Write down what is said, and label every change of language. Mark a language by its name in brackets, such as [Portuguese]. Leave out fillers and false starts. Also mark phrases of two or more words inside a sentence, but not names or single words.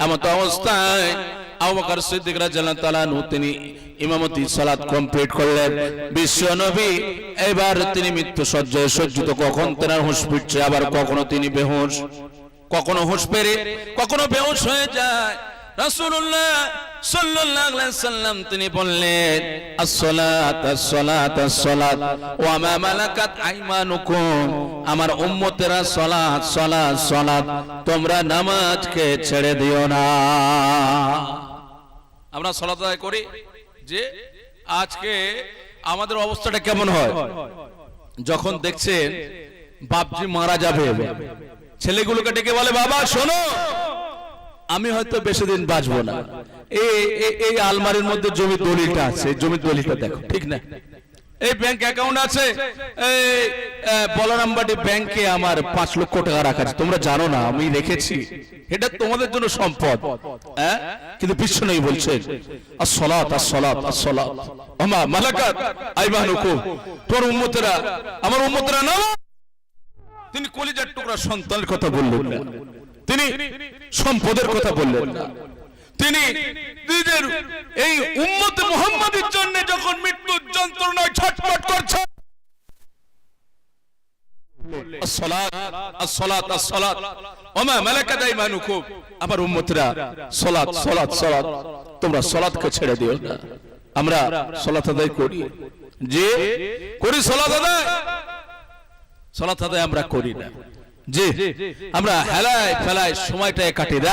[Bangla] এমত অবস্থায় আবু বকর সিদ্দিক [Arabic] رضي الله تعالى عنه [Bangla] তিনি ইমামতি সালাত কমপ্লিট করলেন। বিশ্ব নবী এবার তিনি মৃত্যু সজ্জায় সজ্জিত, কখন তেনার হুঁশ ফিরছে, আবার কখনো তিনি বেহুশ, কখনো হুঁশ ফেরে, কখনো বেহুশ হয়ে যায়। রাসূলুল্লাহ [Arabic] صلى الله عليه وسلم [Bangla] তিনি বললেন, [Arabic] الصلاة الصلاة الصلاة وما ملكت أيمانكم, [Bangla] আমার উম্মতেরা সালাত সালাত সালাত, তোমরা নামাজকে ছেড়ে দিও না। আমরা সালাত আদায় করি, যে আজকে আমাদের অবস্থাটা কেমন হয় যখন দেখছেন বাপজি মারা যাবে, ছেলেগুলোকে ডেকে বলে, বাবা শোনো, আমি হয়তো বেশি দিন বাঁচবো না, এই আলমারির মধ্যে জমির দলিলটা আছে, জমির দলিলটা দেখো, ঠিক না? এই [English] bank account [Bangla] আছে, এই বলরামবাটি ব্যাংকে আমার 5 লক্ষ টাকা রাখা আছে, তোমরা জানো না আমি রেখেছি, এটা তোমাদের জন্য সম্পদ। কিন্তু বিশ্বনবী বলছেন, [Arabic] الصلاة الصلاة الصلاة وما ملكت أيمانكم, [Bangla] তোর উম্মতেরা, আমার উম্মতেরা না। তিনি কলিজার টুকরা সন্তানের কথা বললেন না, তিনি সম্পদের কথা বললেন না, তিনি নিজের এই উম্মত মুহাম্মাদের জন্য যখন মৃত্যুর যন্ত্রণায় ছটফট করছেন, [Arabic] الصلاة الصلاة الصلاة وما ملكت أيمانكم, [Bangla] আমার উম্মতরা সালাত সালাত সালাত, তোমরা সালাতকে ছেড়ে দিও না। আমরা সালাত আদায় করি, যে করি সালাত আদায়, সালাত আদায় আমরা করি না, যে আমরা হেলায় ফেলায় সময়টা কাটিয়ে দেয়।